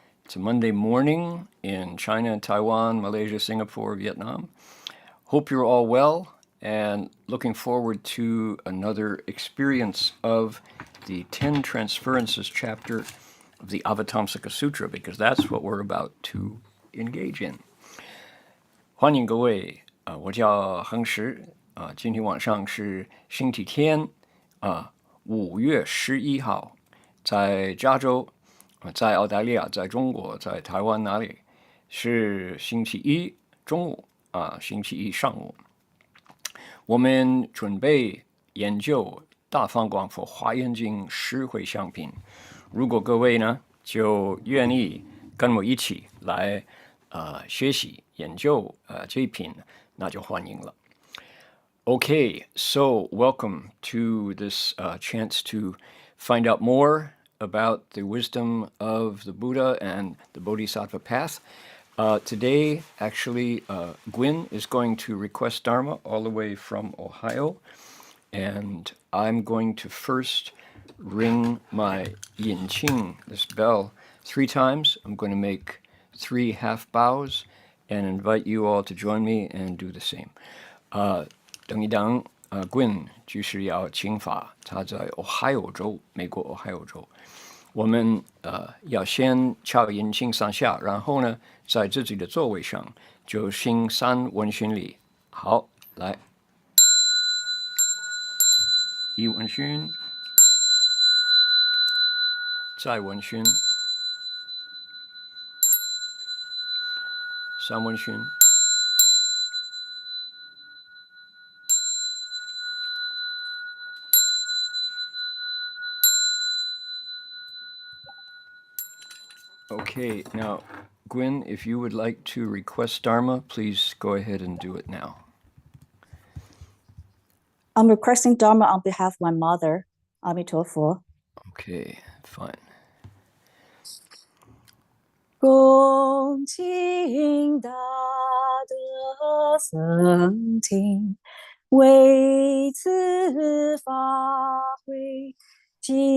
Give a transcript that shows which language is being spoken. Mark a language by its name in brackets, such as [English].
[English] It's a Monday morning in China, Taiwan, Malaysia, Singapore, Vietnam. Hope you're all well and looking forward to another experience of the Ten Transferences chapter of the Avatamsaka Sutra, because that's what we're about to engage in. [Chinese] 欢迎各位，我叫恒实，今天晚上是星期天，5月11号，在加州，在澳大利亚，在中国，在台湾哪里？是星期一中午星期一上午。我们准备研究大放广佛华严经十回向品。如果各位呢就愿意跟我一起来学习研究这一品，那就欢迎了。 [English] Okay, so welcome to this chance to find out more about the wisdom of the Buddha and the Bodhisattva path. Today, actually, Gwyn is going to request Dharma all the way from Ohio, and I'm going to first ring my yin qing, this bell, 3 times. I'm going to make 3 half bows and invite you all to join me and do the same. [Chinese] 等一等，Gwyn 就是要请法，他在 Ohio 州，美国 Ohio 州。我们要先敲引磬3下，然后呢，在自己的座位上就行3问讯礼。好，来，1问讯，再问讯，3问讯。 [English] Okay, now, Gwyn, if you would like to request Dharma, please go ahead and do it now. I'm requesting Dharma on behalf of my mother, Amitofo. Okay, fine. [Chinese] 恭敬大德僧听，为此法会，济